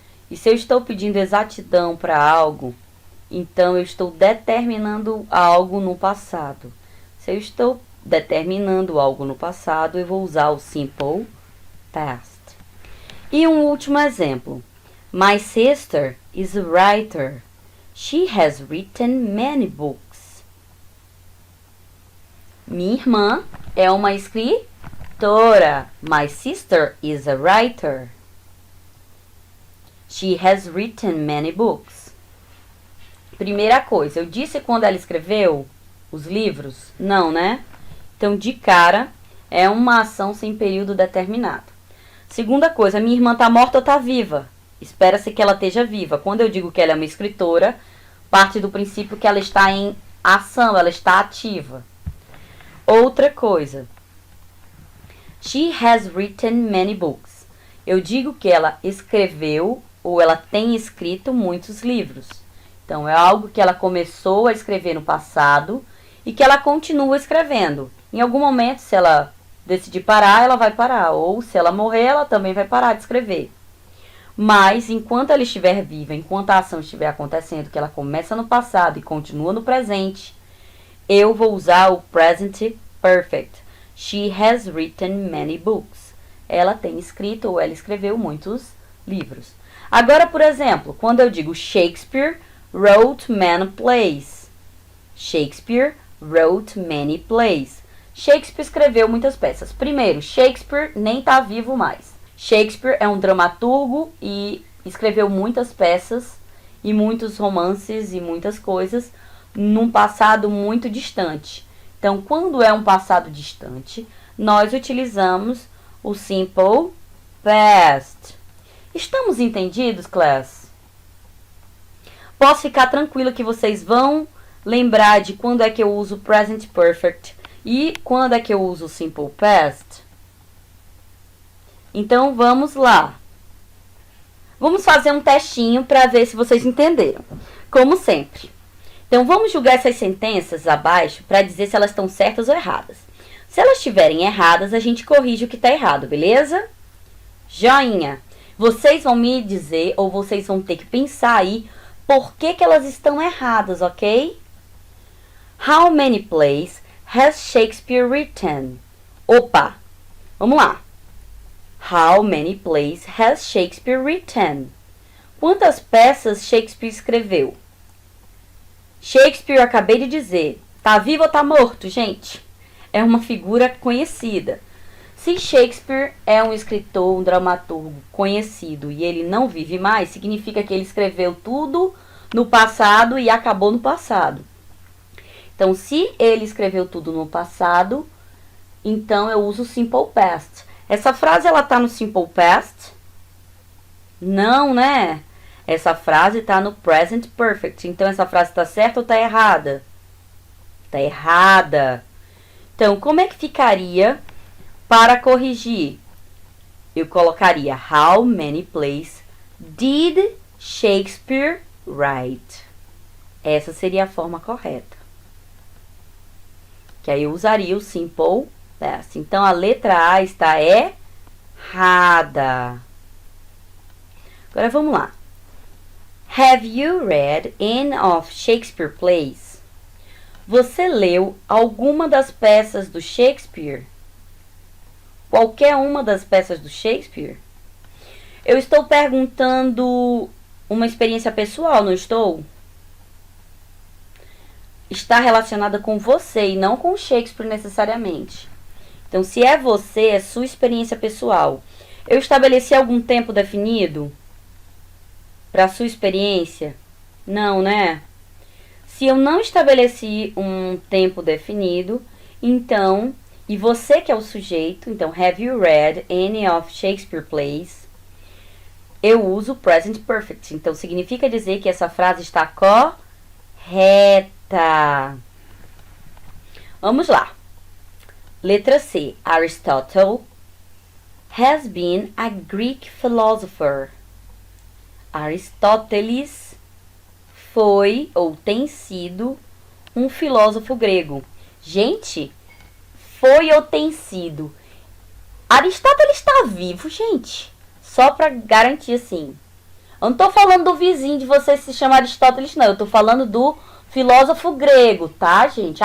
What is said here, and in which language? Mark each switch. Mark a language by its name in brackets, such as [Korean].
[Portuguese] E se eu estou pedindo exatidão para algo, então eu estou determinando algo no passado. Se eu estou determinando algo no passado, eu vou usar o simple past. E um último exemplo. [English] My sister is a writer. She has written many books. [Portuguese] Minha irmã é uma escritora. [English] My sister is a writer. She has written many books. [Portuguese] Primeira coisa, eu disse quando ela escreveu os livros? Não, né? Então, de cara, é uma ação sem período determinado. Segunda coisa, minha irmã está morta ou está viva? Espera-se que ela esteja viva. Quando eu digo que ela é uma escritora, parte do princípio que ela está em ação, ela está ativa. Outra coisa. [English] She has written many books. [Portuguese] Eu digo que ela escreveu ou ela tem escrito muitos livros. Então, é algo que ela começou a escrever no passado e que ela continua escrevendo. Em algum momento, se ela decidir parar, ela vai parar. Ou se ela morrer, ela também vai parar de escrever. Mas, enquanto ela estiver viva, enquanto a ação estiver acontecendo, que ela começa no passado e continua no presente, eu vou usar o present perfect. [English] She has written many books. [Portuguese] Ela tem escrito ou ela escreveu muitos livros. Agora, por exemplo, quando eu digo [English] Shakespeare wrote many plays. Shakespeare wrote many plays. [Portuguese] Shakespeare escreveu muitas peças. Primeiro, Shakespeare nem está vivo mais. Shakespeare é um dramaturgo e escreveu muitas peças e muitos romances e muitas coisas num passado muito distante. Então, quando é um passado distante, nós utilizamos o simple past. Estamos entendidos, class? Posso ficar tranquilo que vocês vão lembrar de quando é que eu uso present perfect e quando é que eu uso o simple past? Então, vamos lá. Vamos fazer um testinho para ver se vocês entenderam. Como sempre. Então, vamos julgar essas sentenças abaixo para dizer se elas estão certas ou erradas. Se elas estiverem erradas, a gente corrige o que está errado, beleza? Joinha. Vocês vão me dizer, ou vocês vão ter que pensar aí, por que elas estão erradas, ok? [English] How many plays has Shakespeare written? [Portuguese] Opa! Vamos lá. [English] How many plays has Shakespeare written? [Portuguese] Quantas peças Shakespeare escreveu? Shakespeare, eu acabei de dizer, tá vivo ou tá morto, gente? É uma figura conhecida. Se Shakespeare é um escritor, um dramaturgo conhecido e ele não vive mais, significa que ele escreveu tudo no passado e acabou no passado. Então, se ele escreveu tudo no passado, então eu uso o simple past. Essa frase, ela tá no simple past? Não, né? Essa frase está no present perfect. Então, essa frase está certa ou está errada? Está errada. Então, como é que ficaria para corrigir? Eu colocaria [English] How many plays did Shakespeare write? [Portuguese] Essa seria a forma correta. Que aí eu usaria o simple past. Então, a letra A está errada. Agora, vamos lá. [English] Have you read any of Shakespeare plays? [Portuguese] Você leu alguma das peças do Shakespeare? Qualquer uma das peças do Shakespeare? Eu estou perguntando uma experiência pessoal, não estou? Está relacionada com você e não com Shakespeare necessariamente. Então, se é você, é sua experiência pessoal. Eu estabeleci algum tempo definido para sua experiência? Não, né? Se eu não estabeleci um tempo definido, então, e você que é o sujeito, então, [English] have you read any of Shakespeare plays? [Portuguese] Eu uso present perfect. Então, significa dizer que essa frase está reta. Vamos lá. Letra C. [English] Aristotle has been a Greek philosopher. [Portuguese] Aristóteles foi ou tem sido um filósofo grego. Gente, foi ou tem sido. Aristóteles está vivo, gente. Só para garantir assim. Eu não tô falando do vizinho de você se chamar Aristóteles, não. Eu tô falando do filósofo grego, tá, gente?